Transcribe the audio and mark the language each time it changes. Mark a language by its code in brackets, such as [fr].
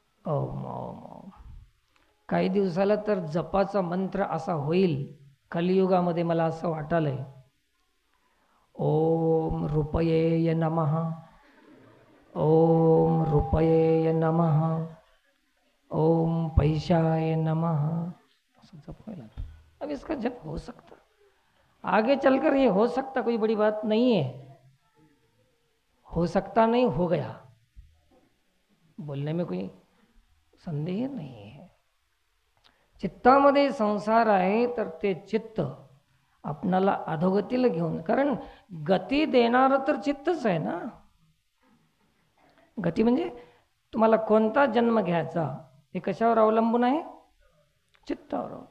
[mr] ओम ओम ओम. काही दिवसाला तर जपाचा मंत्र असा होईल कलियुगामध्ये, मला असं वाटालंय, ओम रुपये नमः, ओम रुपये नमः, ओम पैशाय नमः. असं जप व्हायला. [hi] अब इसका जप हो सकता, आगे चलकर ये हो सकता, कोई बड़ी बात नहीं है. हो सकता नहीं, हो गया, बोलने में कोई संदेह नहीं है. [mr] चित्तामध्ये संसार आहे तर ते चित्त आपणाला अधोगतीला घेऊन, कारण गती देणारं तर चित्तच आहे ना. गती म्हणजे तुम्हाला कोणता जन्म घ्यायचा हे कशावर अवलंबून आहे? चित्तावर.